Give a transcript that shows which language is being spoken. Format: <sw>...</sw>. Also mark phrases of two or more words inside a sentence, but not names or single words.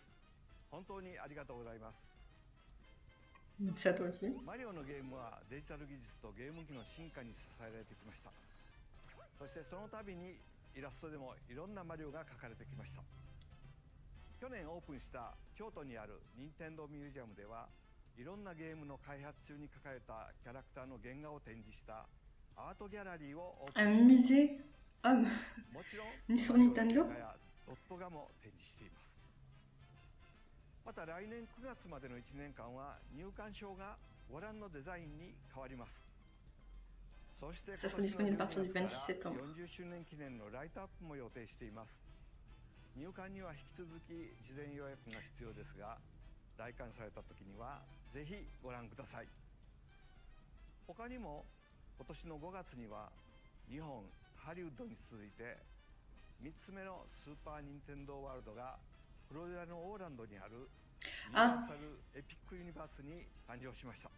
<ja>本当にありがとうございます。マリオのゲームはデジタル技術とゲーム機の進化に支えられてきました。そしてその度にイラストでもいろんなマリオが描かれてきました。去年オープンした京都にある任天堂ミュージアムではいろんなゲームの開発中に描かれたキャラクターの原画を展示した</ja> <fr>Un musée homme ni sur Nintendo.</fr> <ja>また来年9月までの1年間は入館証がご覧のデザインに変わります。そして</ja> <fr>Ça sera disponible à partir du 26 septembre.</fr> <ja>40 周年記念のライトアップも予定しています。入館には引き続き事前予約が必要ですが、来館された時にはぜひご覧ください。他にも今年の5月には日本ハリウッドに続いて3つ目のスーパー・ニンテンドー・ワールドがフロリダのオーランドにあるユニバーサル・エピック・ユニバースに誕生しました。</ja>